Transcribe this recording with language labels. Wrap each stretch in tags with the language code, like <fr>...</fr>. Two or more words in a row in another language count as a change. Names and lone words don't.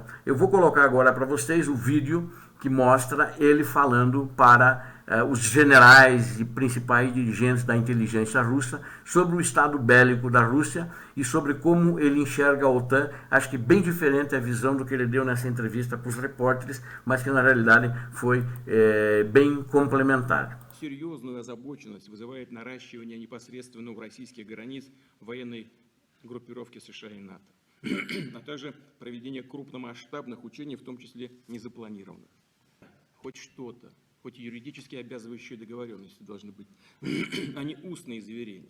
<pt>Eu vou colocar agora para vocês o vídeo que mostra ele falando para os generais e principais dirigentes da inteligência russa sobre o estado bélico da Rússia e sobre como ele enxerga a OTAN. Acho que bem diferente a visão do que ele deu nessa entrevista para os repórteres, mas que na realidade foi bem complementar.</pt> <ru>Серьезную озабоченность вызывает наращивание непосредственно у российских границ военной группировки США и НАТО. а также проведение крупномасштабных учений, в том числе незапланированных. Хоть что-то, хоть юридически обязывающие договоренности должны быть, а не устные заверения.</ru>